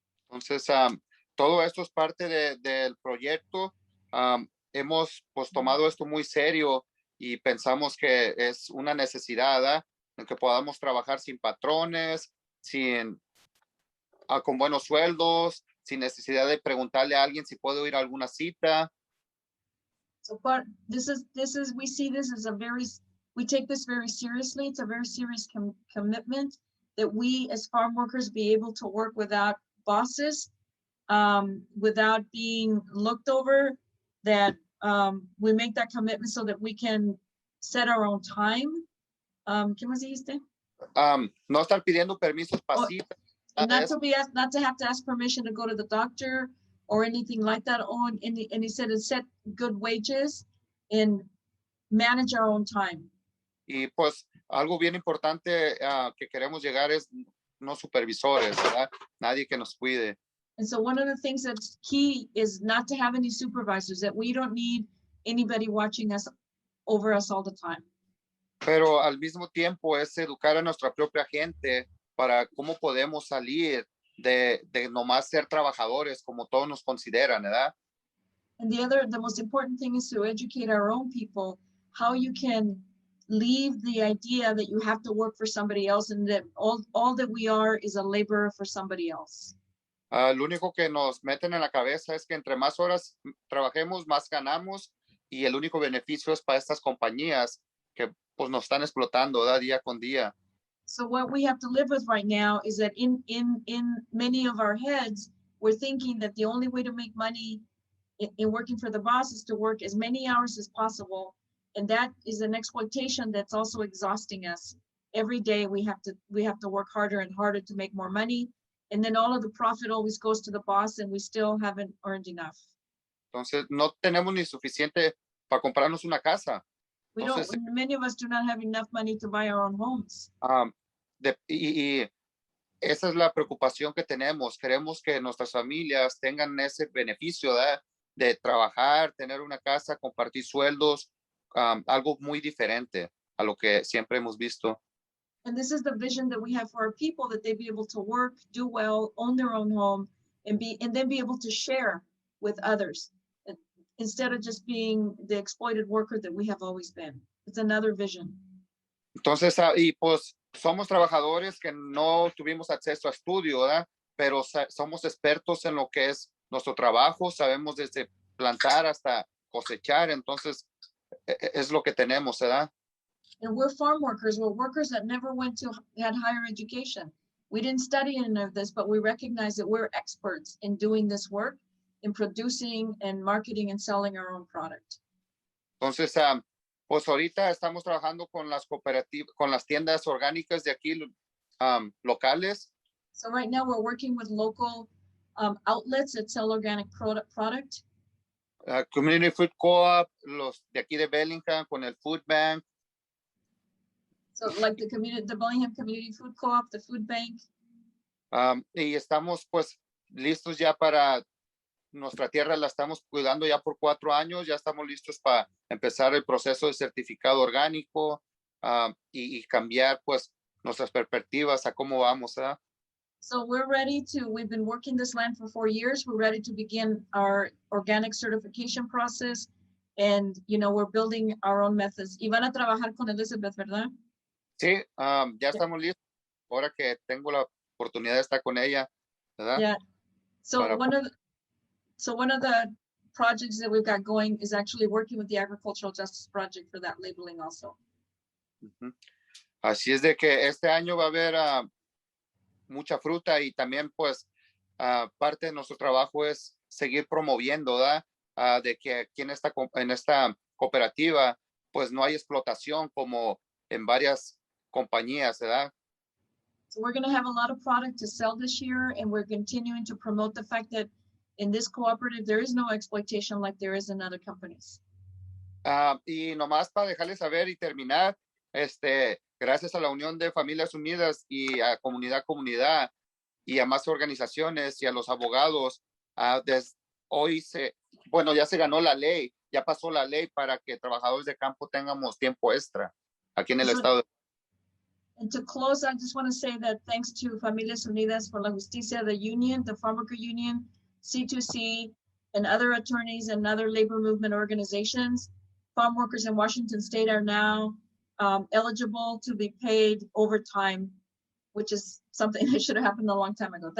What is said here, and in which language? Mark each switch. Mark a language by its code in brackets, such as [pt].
[es] Entonces, todo esto es parte del proyecto. Hemos pues tomado esto muy serio y pensamos que es una necesidad, ¿verdad? En que podamos trabajar sin patrones, con buenos sueldos, sin necesidad de preguntarle a alguien si puedo ir a alguna cita. [en] So we see this as we take this very seriously. It's a very serious commitment that we as farm workers be able to work without bosses, without being looked over, that we make that commitment so that we can set our own time. [es] ¿Qué más dijiste? No estar pidiendo permisos para citas. [en] Not to have to ask permission to go to the doctor or anything like that. And he said to set good wages and manage our own time. [es] Y pues algo bien importante que queremos llegar es no supervisores, ¿verdad? Nadie que nos cuide. [en] And so one of the things that's key is not to have any supervisors, that we don't need anybody watching us over us all the time. [es] Pero al mismo tiempo es educar a nuestra propia gente para cómo podemos salir de nomás ser trabajadores como todos nos consideran, ¿verdad? [en] And the most important thing is to educate our own people how you can leave the idea that you have to work for somebody else and that all that we are is a laborer for somebody else. [es] Lo único que nos meten en la cabeza es que entre más horas trabajemos, más ganamos y el único beneficio es para estas compañías que pues nos están explotando, ¿verdad? Día con día. [en] So what we have to live with right now is that in many of our heads, we're thinking that the only way to make money in working for the boss is to work as many hours as possible. And that is an exploitation that's also exhausting us. Every day we have to work harder and harder to make more money. And then all of the profit always goes to the boss and we still haven't earned enough. [es] Entonces no tenemos ni suficiente para comprarnos una casa. [en] Many of us do not have enough money to buy our own homes. [es] Y esa es la preocupación que tenemos. Queremos que nuestras familias tengan ese beneficio de trabajar, tener una casa, compartir sueldos, algo muy diferente a lo que siempre hemos visto. [en] And this is the vision that we have for our people, that they be able to work, do well, own their own home, and then be able to share with others instead of just being the exploited worker that we have always been. It's another vision. [es] Entonces, y pues somos trabajadores que no tuvimos acceso a estudio, ¿verdad? Pero somos expertos en lo que es nuestro trabajo, sabemos desde plantar hasta cosechar, entonces es lo que tenemos, ¿verdad? [en] And we're farm workers. We're workers that never had higher education. We didn't study any of this, but we recognize that we're experts in doing this work, in producing and marketing and selling our own product. [es] Entonces, pues ahorita estamos trabajando con las cooperativas, con las tiendas orgánicas de aquí locales. [en] So right now we're working with local outlets that sell organic product. [es] Community Food Co-op, los de aquí de Bellingham con el Food Bank. [en] So like the Bellingham Community Food Co-op, the Food Bank. [es] Y estamos pues listos ya para nuestra tierra la estamos cuidando ya por 4 años, ya estamos listos para empezar el proceso de certificado orgánico y cambiar pues nuestras perspectivas a cómo vamos. [en] So we've been working this land for 4 years. We're ready to begin our organic certification process. And, we're building our own methods. [es] Y van a trabajar con Elizabeth, ¿verdad? Sí, ya estamos listos. Ahora que tengo la oportunidad de estar con ella, ¿verdad? [en] Yeah. So [es] Para- [en] one of the projects that we've got going is actually working with the Agricultural Justice Project for that labeling also. Ujú. [es] Así es de que este año va a haber mucha fruta y también pues parte de nuestro trabajo es seguir promoviendo, ¿verdad? De que aquí en esta cooperativa pues no hay explotación como en varias compañías, ¿verdad? [en] So we're going to have a lot of product to sell this year, and we're continuing to promote the fact that in this cooperative, there is no exploitation like there is in other companies. [es] Y nomás para dejarles saber y terminar, gracias a la Unión de Familias Unidas y a Comunidad y a más organizaciones y a los abogados, hoy ya se ganó la ley, ya pasó la ley para que trabajadores de campo tengamos tiempo extra aquí en el estado. [en] And to close, I just want to say that thanks to Familias Unidas por la Justicia, the union, the Farmworker Union, C2C, and other attorneys and other labor movement organizations, farm workers in Washington state are now eligible to be paid overtime, which is something that should have happened a long time ago.